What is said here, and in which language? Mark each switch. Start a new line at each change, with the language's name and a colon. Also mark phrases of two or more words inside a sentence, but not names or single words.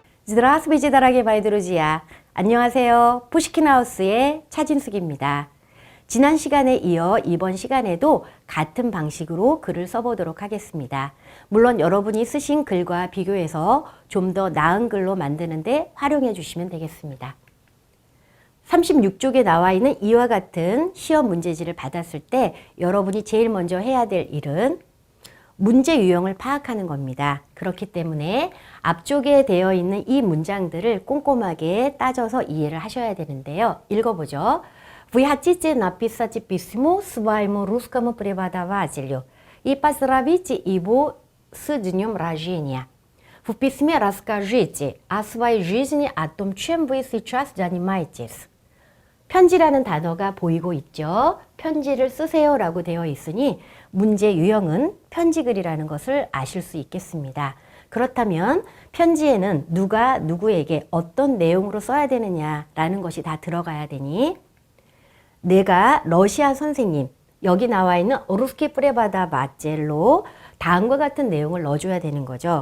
Russian: Здравствуйте, дорогие мои друзья.
Korean: 안녕하세요. 푸시킨하우스의 차진숙입니다. 지난 시간에 이어 이번 시간에도 같은 방식으로 글을 써보도록 하겠습니다. 물론 여러분이 쓰신 글과 비교해서 좀 더 나은 글로 만드는데 활용해 주시면 되겠습니다. 36쪽에 나와 있는 이와 같은 시험 문제지를 받았을 때 여러분이 제일 먼저 해야 될 일은 문제 유형을 파악하는 겁니다. 그렇기 때문에 앞쪽에 되어 있는 이 문장들을 꼼꼼하게 따져서 이해를 하셔야 되는데요. 읽어보죠.
Russian: Вы хотите написать письмо своему русскому преподавателю и поздравить его с днем рождения. В письме расскажите о своей жизни, о том, чем вы сейчас занимаетесь.
Korean: 편지라는 단어가 보이고 있죠. 편지를 쓰세요 라고 되어 있으니 문제 유형은 편지글이라는 것을 아실 수 있겠습니다. 그렇다면 편지에는 누가 누구에게 어떤 내용으로 써야 되느냐라는 것이 다 들어가야 되니 내가 러시아 선생님, 여기 나와 있는
Russian: русскому преподавателю
Korean: 다음과 같은 내용을 넣어줘야 되는 거죠.